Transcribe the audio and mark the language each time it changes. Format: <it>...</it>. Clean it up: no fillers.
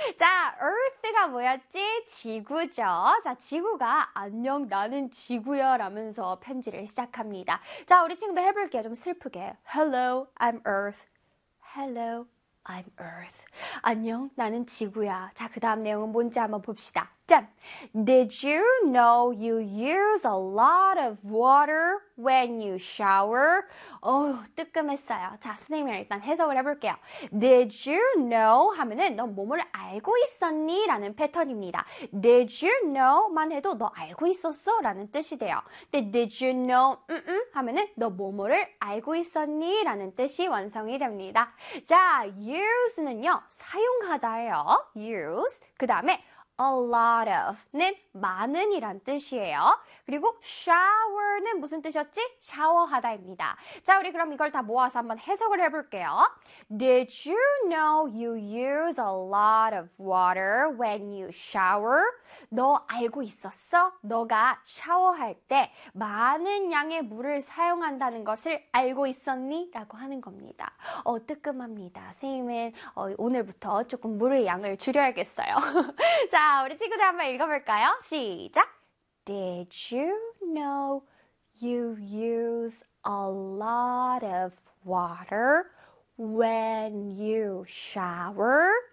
<ko>자, Earth가 뭐였지? 지구죠. 자, 지구가 안녕, 나는 지구야 라면서 편지를 시작합니다. 자, 우리 친구도 해볼게요. 좀 슬프게.</ko> <en>Hello, I'm Earth. Hello, I'm Earth.</en> <ko>안녕, 나는 지구야. 자, 그 다음 내용은 뭔지 한번 봅시다. 짠!</ko> <en>Did you know you use a lot of water when you shower?</en> <ko>어휴, 뜨끔했어요. 자, 선생님이랑 일단 해석을 해볼게요.</ko> <en>Did you know</en> <ko>하면은 너 뭐뭐를 알고 있었니? 라는 패턴입니다.</ko> <en>Did you know</en> <ko>만 해도 너 알고 있었어? 라는 뜻이 돼요. 근데</ko> <en>Did you know</en> <ko>하면은 너 뭐뭐를 알고 있었니? 라는 뜻이 완성이 됩니다. 자, use는요, 사용하다예요. use, 그 다음에 A lot of는 많은 이란 뜻이에요. 그리고 shower는 무슨 뜻이었지? 샤워하다입니다. 자, 우리 그럼 이걸 다 모아서 한번 해석을 해볼게요.</ko> <en>Did you know you use a lot of water when you shower?</en> <ko>너 알고 있었어? 너가 샤워할 때 많은 양의 물을 사용한다는 것을 알고 있었니? 라고 하는 겁니다. 뜨끔합니다. 선생님은 오늘부터 조금 물의 양을 줄여야겠어요. 자, 우리 친구들 한번 읽어볼까요? 시작!</ko> <en>Did you know you use a lot of water when you shower?</en>